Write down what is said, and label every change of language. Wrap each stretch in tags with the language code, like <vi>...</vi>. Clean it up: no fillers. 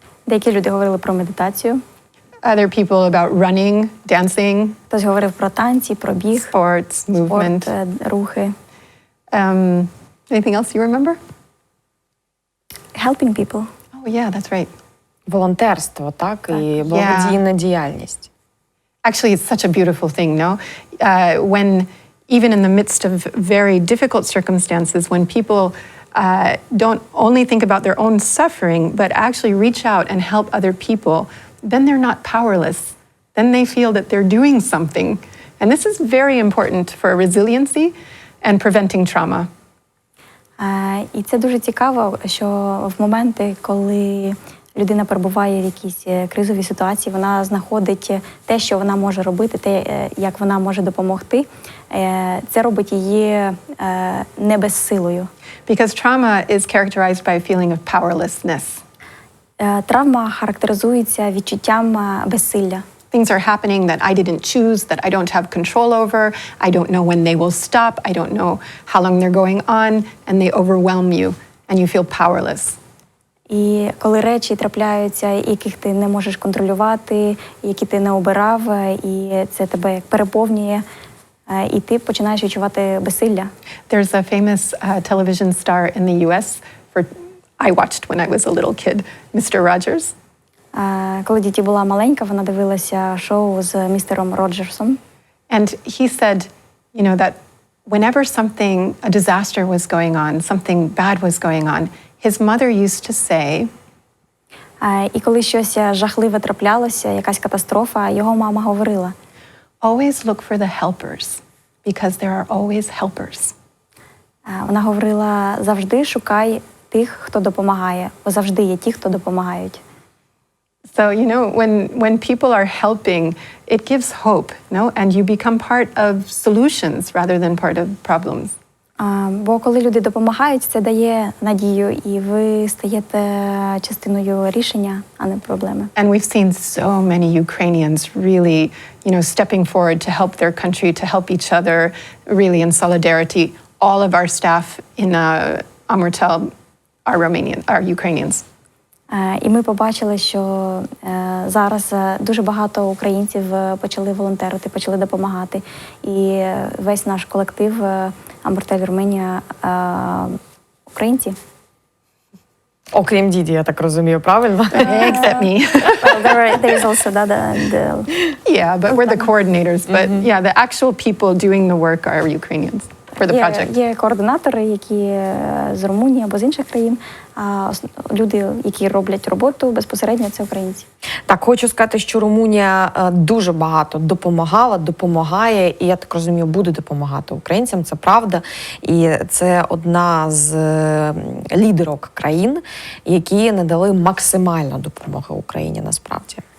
<uk>Деякі люди говорили про медитацію.</uk> <en>Other people about running, dancing.</en> <uk>Хтось говорив про танці, про біг,</uk> <en>Sports, movement.</en> <uk>спорт, рухи.</uk> <en>Anything else you remember? Helping people. Oh, yeah, that's right.</en> <uk>Волонтерство, так? І благодійна діяльність.</uk> <en>Actually, it's such a beautiful thing, no? When, even in the midst of very difficult circumstances, when people don't only think about their own suffering, but actually reach out and help other people, then they're not powerless. Then they feel that they're doing something. And this is very important for resiliency and preventing trauma.</en> <uk>І це дуже цікаво, що в моменти, коли людина перебуває в якійсь кризовій ситуації, вона знаходить те, що вона може робити, те, як вона може допомогти. Це робить її не безсилою.</uk> <en>Because trauma is characterized by a feeling of powerlessness.</en> <uk>Травма характеризується відчуттям безсилля.</uk> <en>Things are happening that I didn't choose, that I don't have control over. I don't know when they will stop. I don't know how long they're going on, and they overwhelm you, and you feel powerless.</en> <uk>І коли речі трапляються, яких ти не можеш контролювати, які ти не обирав, і це тебе як переповнює, і ти починаєш відчувати безсилля.</uk> <en>There's a famous television star in the US I watched when I was a little kid, Mr. Rogers.</en> <uk>Коли Діді була маленька, вона дивилася шоу з містером Роджерсом.</uk> <en>And he said, you know, that whenever a disaster was going on, something bad was going on, his mother used to say,</en> <uk>І коли щось жахливе траплялося, якась катастрофа, його мама говорила:</uk> <en>always look for the helpers, because there are always helpers.</en> <uk>Вона говорила: завжди шукай тих, хто допомагає, бо завжди є ті, хто допомагають.</uk> <en>So, you know, when people are helping, it gives hope, and you become part of solutions rather than part of problems.</en> <uk>Бо коли люди допомагають, це дає надію, і ви стаєте частиною рішення, а не проблеми.</uk> <en>And we've seen so many Ukrainians really, stepping forward to help their country, to help each other, really in solidarity. All of our staff in AMURTEL are Ukrainians.</en> <uk>І ми побачили, що зараз дуже багато українців почали волонтерити, почали допомагати. І весь наш колектив AMURTEL Romania українці. Окрім Діді, я так розумію, правильно?</uk> <en>Except me. There is also Yeah, but we're the coordinators. But yeah, the actual people doing the work are Ukrainians for the project.</en> <uk>Є координатори, які з Румунії або з інших країн, а люди, які роблять роботу, безпосередньо це українці. Так, хочу сказати, що Румунія дуже багато допомагала, допомагає, і я так розумію, буде допомагати українцям, це правда. І це одна з лідерок країн, які надали максимальну допомогу Україні насправді.</uk>